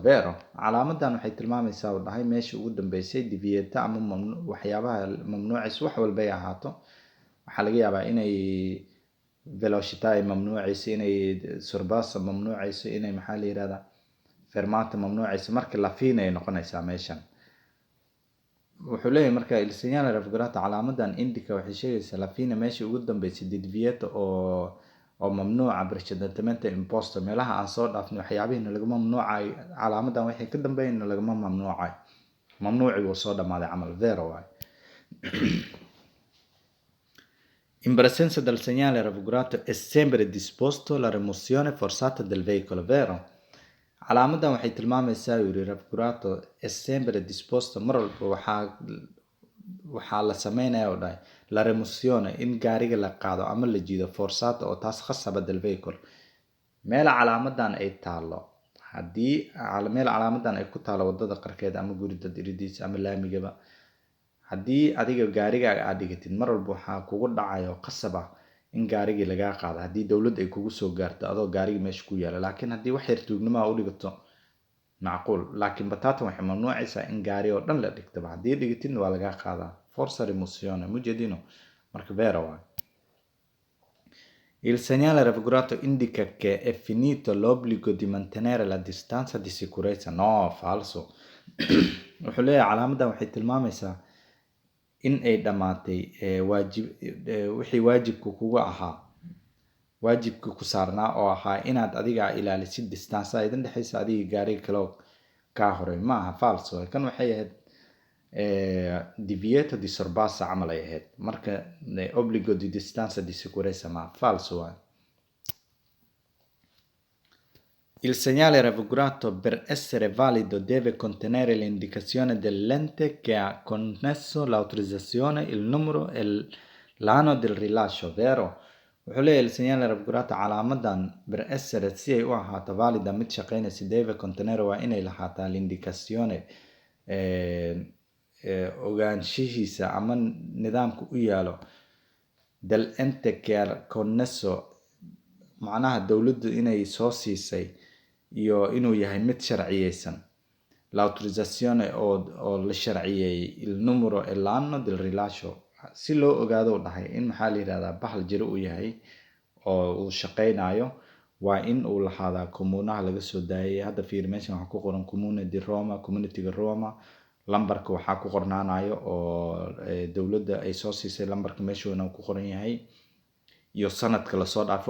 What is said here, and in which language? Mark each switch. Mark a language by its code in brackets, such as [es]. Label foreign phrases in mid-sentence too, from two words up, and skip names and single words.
[it] Vero, [so] calaamadan waxay tilmaamaysaa uu dhahay meesha ugu dambeysay divieto ama waxyaabaha mamnuucaysa wax walba ay ahaato. Waxaa laga yaabaa inay velocità ay mamnuucayso, inay sorpasso mamnuucayso, inay maxaa la yirahdaa fermata mamnuucayso. Marka [it] la fine [so] ay noqonaysaa meeshan. Wuxuu leeyahay marka [it] il segnale raffigurato [so] calaamadan indica waxay sheegaysaa [it] la fine [so] meesha ugu dambeysay divieto oo mamnuuca [it] precedentemente imposto, [so] meelaha aan soo dhaafnay waxyaabihiina laga mamnuucay. Calaamadan waxay ka dambeeyeen lagama mamnuucay, mamnuuci wuu soo dhamaaday camal. Vero waay. [it] In presenza del segnale raffigurato è sempre disposto la rimozione forzata del veicolo. Vero, [so] calaamadan waxay tilmaamaysaa yiri [it] raffigurato è sempre disposto, [so] mar walba waxaa la sameynaya oo dhahay [it] la rimozione [so] in gaariga la qaado ama la jiido forzata oo taas khasaba [it] del veicolo. [so] Meel calaamadan ay taalo, haddii meel calaamadan ay ku taalo wadada qarkeeda ama gurida diridiisa ama laamigaba, haddii adiga gaarigaaga aad dhigatid mar walba waxaa kugu dhacayo qasaba in gaarigii lagaa qaado haddii dowlad ay kugu soo gaarto adoo gaarigii meesha ku yaala. Laakiin haddii wax yar tuugnimo u dhigato macquul, laakiin batatan waxay mamnuucaysaa in gaari oo dhan la dhigtaba. Haddii dhigatidna waa lagaa qaadaa. [it] Forza rimozione, [so] mujadino. Marka vero waay. [it] Il segnale raffigurato indica che è finito l'obbligo di mantenere la distanza di sicurezza. No, falso. [so] Wuxuu leeyahay calaamadan waxay tilmaamaysaa in ay dhamaatay wixii waajibka kugu ahaa, waajibka ku saarnaa oo ahaa inaad adiga ilaalisid distance idin dhexaysa adiga gaariga kale ka horay. Ma aha, falso. Kan waxay ahayd [it] divieto di sorpasso [so] camal ay ahayd. Marka [it] obbligo di distanza di sicurezza [so] ma falso waay. [it] Il segnale raffigurato per essere valido deve contenere l'indicazione dell'ente che ha connesso l'autorizzazione, il numero e l'anno del rilascio. Vero, [so] wuxuu leeyahay [it] il segnale raffigurato [so] calaamadan [it] per essere [so] si ay u ahaato valida mid shaqaynaysa [it] deve contenere [so] waa inay lahaataa l'indicazione ogaanshihiisa ama nidaamka u yaalo [it] dell'ente che ha connesso, [so] macnaha dowladdu inay soo siisay iyo inuu yahay mid sharciyeysan. L'autorizzazione oo la sharciyeeyey, [it] il numero e l'anno del rilascio [so] si loo ogaado u dhahay in maxaa la yirahdaa bahal jiro uu yahay oo uu shaqaynayo waa in uu lahaadaa kommunaha laga soo daayay. Hadda fiir meeshan waxaa ku qoran [it] Comune di Roma, [so] community-ga Roma. Lambarka waxaa ku qornaanayo oo dowladda ay soo siisay, lambarka meeshuuna ku qoran yahay iyo sanadka la soo dhaafay.